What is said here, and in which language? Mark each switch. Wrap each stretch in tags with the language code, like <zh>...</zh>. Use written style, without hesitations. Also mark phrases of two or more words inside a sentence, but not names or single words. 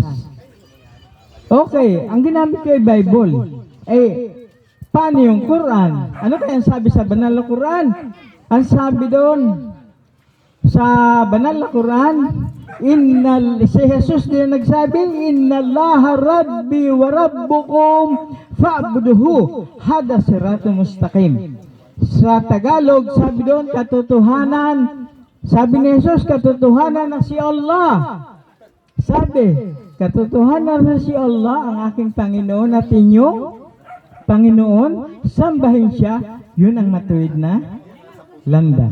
<tl>Okay, ang ginamit ko ay Bible. Paano yung Quran? Ano kaya ang sabi sa banal na Quran? Ang sabi doon sa banal na Quran, si Jesus din nagsabi,</tl> <ar>إن الله ربي وربكم فاعبدوه هذا صراط مستقيم.</ar> <tl>Sa Tagalog, sabi doon, katotohanan. Sabi ni Jesus, katotohanan na si Allah. Sabi, katotohanan na si Allah, ang aking Panginoon at inyong Panginoon, sambahin siya, yun ang matuwid na landas.</tl>